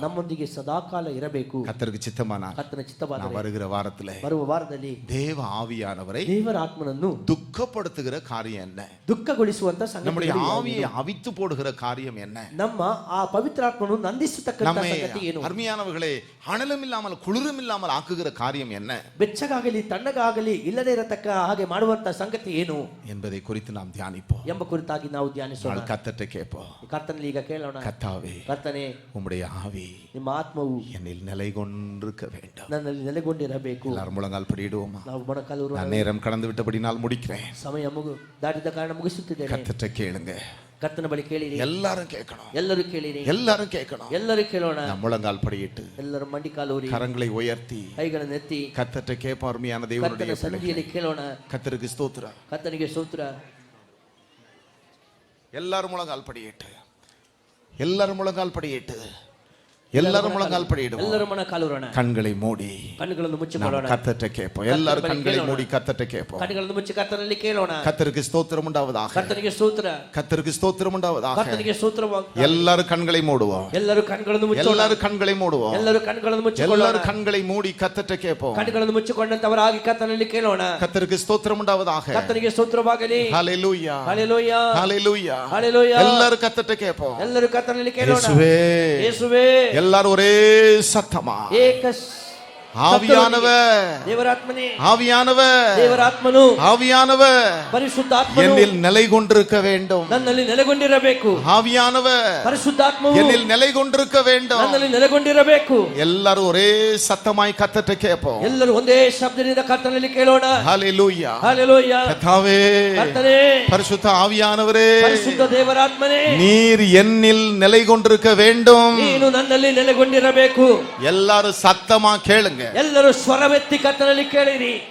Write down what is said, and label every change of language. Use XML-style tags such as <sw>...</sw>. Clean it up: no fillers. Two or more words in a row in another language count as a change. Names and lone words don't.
<kn>ನಮ್ಮೊಂದಿಗೆ ಸದಾಕಾಲ ಇರಬೇಕು.</kn> <ta>கர்த்தருக்கு சித்தமானா</ta> <kn>ಕರ್ತನ ಚಿತ್ತವಾದರೆ</kn> <ta>நான் வருகிற வாரத்துல</ta> <kn>ಬರುವ ವಾರದಲ್ಲಿ</kn> <ta>தேவ ஆவியானவரை</ta> <kn>ದೇವರ ಆತ್ಮನನ್ನು</kn> <ta>துக்கப்படுத்துகிற காரியம் என்ன?</ta> <kn>ದುಃಖಗೊಳಿಸುವಂತ</kn> <ta>நம்முடைய</ta> <kn>ಸಂಗತಿ</kn> <ta>ஆவியை அவித்து போடுகிற காரியம் என்ன?</ta> <kn>ನಮ್ಮ ಆ ಪವಿತ್ರಾತ್ಮನು ನಂದಿಸತಕ್ಕಂತ</kn> <ta>நம்மை</ta> <kn>ಸಂಗತಿ ಏನು?</kn> <ta>அருமையானவர்களே, அனலும் இல்லாமல் குளிரும் இல்லாமல் ஆக்குகிற காரியம் என்ன</ta> <kn>ಬೆಚ್ಚಗಾಗಲಿ ತಣ್ಣಗಾಗಲಿ ಇಲ್ಲದೆ ಇರತಕ್ಕ ಹಾಗೆ ಮಾಡುವಂತ ಸಂಗತಿ ಏನು</kn> <ta>என்பதை குறித்து நாம் தியானிப்போம்.</ta> <kn>ಎಂಬ ಕುರಿತಾಗಿ ನಾವು ಧ್ಯಾನಿಸೋಣ.</kn> <ta>கர்த்தர்ட்ட கேட்போம்.</ta> <kn>ಕರ್ತನಲ್ಲಿ ಈಗ ಕೇಳೋಣ.</kn> <ta>கர்த்தாவே,</ta> <kn>ಕರ್ತನೇ,</kn> <ta>உம்முடைய ஆவி</ta> <kn>ನಿಮ್ಮ ಆತ್ಮವು</kn> <ta>என்னில் நிலை கொண்டிருக்க வேண்டும்.</ta> <kn>ನನ್ನಲ್ಲಿ ನೆಲೆಗೊಂಡಿರಬೇಕು.</kn> <ta>எல்லாரும் முழங்கால் படியிடுவோமா?</ta> <kn>ನಾವು ಮೊಣಕಾಲೂರು.</kn> <ta>நான் நேரம் கடந்து விட்டபடினால் முடிக்கிறேன்.</ta> <kn>ಸಮಯ ದಾಟಿದ ಕಾರಣ ಮುಗಿಸುತ್ತಿದ್ದೇನೆ.</kn> <ta>கர்த்தர்ட்ட கேளுங்க.</ta> <kn>ಕರ್ತನ ಬಳಿ ಕೇಳಿರಿ.</kn> <ta>எல்லாரும் கேட்கணும்.</ta> <kn>ಎಲ್ಲರೂ ಕೇಳಿರಿ.</kn> <ta>எல்லாரும் கேட்கணும்.</ta> <kn>ಎಲ್ಲರೂ ಕೇಳೋಣ.</kn> <ta>நான் முழங்கால் படியிட்டு</ta> <kn>ಎಲ್ಲರೂ ಮಂಡಿಕಾಲೂರಿ</kn> <ta>கரங்களை உயர்த்தி</ta> <kn>ಕೈಗಳನ್ನು ಎತ್ತಿ</kn> <ta>கர்த்தர்ட்ட கேட்போம். அருமையான தேவனுடைய</ta> <kn>ಕರ್ತನ ಸನ್ನಿಧಿಯಲ್ಲಿ ಕೇಳೋಣ.</kn> <ta>கர்த்தருக்கு ஸ்தோத்திரம்.</ta> <kn>ಕರ್ತನಿಗೆ ಸ್ತೋತ್ರ.</kn> <ta>எல்லாரும் முழங்கால் படியிட்டு, எல்லாரும் முழங்கால் படியிட்டு, எல்லாரும் முழங்கால் படியிடுவோம்.</ta> <kn>ಎಲ್ಲರೂ ಮೊಣಕಾಲೂರೋಣ.</kn> <ta>கண்களை மூடி</ta> <kn>ಕಣ್ಣುಗಳನ್ನು ಮುಚ್ಚಿಕೊಳ್ಳೋಣ.</kn> <ta>கர்த்தர்ட்ட கேட்போம். எல்லாரும் கண்களை மூடி கர்த்தர்ட்ட கேட்போம்.</ta> <kn>ಕಣ್ಣುಗಳನ್ನು ಮುಚ್ಚಿ ಕರ್ತನಲ್ಲಿ ಕೇಳೋಣ.</kn> <ta>கர்த்தருக்கு ஸ்தோத்திரம் உண்டாவதாக.</ta> <kn>ಕರ್ತನಿಗೆ ಸ್ತೋತ್ರ.</kn> <ta>கர்த்தருக்கு ஸ்தோத்திரம் உண்டாவதாக.</ta> <kn>ಕರ್ತನಿಗೆ ಸ್ತೋತ್ರವಾಗಲಿ.</kn> <ta>எல்லாரும் கண்களை மூடுவோம்.</ta> <kn>ಎಲ್ಲರೂ ಕಣ್ಣುಗಳನ್ನು ಮುಚ್ಚೋಣ.</kn> <ta>எல்லாரும் கண்களை மூடுவோம்.</ta> <kn>ಎಲ್ಲರೂ ಕಣ್ಣುಗಳನ್ನು ಮುಚ್ಚಿಕೊಳ್ಳೋಣ.</kn> <ta>எல்லாரும் கண்களை மூடி கர்த்தர்ட்ட கேட்போம்.</ta> <kn>ಕಣ್ಣುಗಳನ್ನು ಮುಚ್ಚಿಕೊಂಡಂತವರಾಗಿ ಕರ್ತನಲ್ಲಿ ಕೇಳೋಣ.</kn> <ta>கர்த்தருக்கு ஸ்தோத்திரம் உண்டாவதாக.</ta> <kn>ಕರ್ತನಿಗೆ ಸ್ತೋತ್ರವಾಗಲಿ.</kn> <ta>ஹல்லேலூயா,</ta> <kn>ಹಲ್ಲೆಲೂಯಾ,</kn> <ta>ஹல்லேலூயா,</ta> <kn>ಹಲ್ಲೆಲೂಯಾ.</kn> <ta>எல்லாரும் கர்த்தர்ட்ட கேட்போம்.</ta> <kn>ಎಲ್ಲರೂ ಕರ್ತನಲ್ಲಿ ಕೇಳೋಣ.</kn> <ta>இயேசுவே,</ta> <kn>ಯೇಸುವೇ.</kn> <ta>எல்லாரும் ஒரே சத்தமா ஆவியானவர்,</ta> <kn>ದೇವರಾತ್ಮನೇ,</kn> <ta>ஆவியானவர்,</ta> <kn>ದೇವರಾತ್ಮನು,</kn> <ta>ஆவியானவர்</ta> <kn>ಪರಿಶುದ್ಧಾತ್ಮನು</kn> <ta>என்னில் நிலை கொண்டிருக்க வேண்டும்.</ta> <kn>ನನ್ನಲ್ಲಿ ನೆಲೆಗೊಂಡಿರಬೇಕು.</kn> <ta>ஆவியானவர்</ta> <kn>ಪರಿಶುದ್ಧಾತ್ಮವು</kn> <ta>என்னில் நிலை கொண்டிருக்க வேண்டும்.</ta> <kn>ನನ್ನಲ್ಲಿ ನೆಲೆಗೊಂಡಿರಬೇಕು.</kn> <ta>எல்லாரும் ஒரே சத்தமாய் கர்த்தர்ட்ட கேட்போம்.</ta> <kn>ಎಲ್ಲರೂ ಒಂದೇ ಶಬ್ದದಿಂದ ಕರ್ತನಲ್ಲಿ ಕೇಳೋಣ.</kn> <ta>ஹல்லேலூயா,</ta> <kn>ಹಲ್ಲೆಲೂಯಾ.</kn> <ta>கர்த்தாவே,</ta> <kn>ಕರ್ತನೇ,</kn> <ta>பரிசுத்த ஆவியானவரே,</ta> <kn>ಪರಿಶುದ್ಧ ದೇವರಾತ್ಮನೇ,</kn> <ta>நீர் என்னில் நிலை கொண்டிருக்க வேண்டும்.</ta> <kn>ನೀನು ನನ್ನಲ್ಲಿ ನೆಲೆಗೊಂಡಿರಬೇಕು.</kn> <ta>எல்லாரும் சத்தமா கேளுங்க.</ta> <kn>ಎಲ್ಲರೂ ಸ್ವರವೆತ್ತಿ ಕರ್ತನಲ್ಲಿ ಕೇಳಿರಿ.</kn>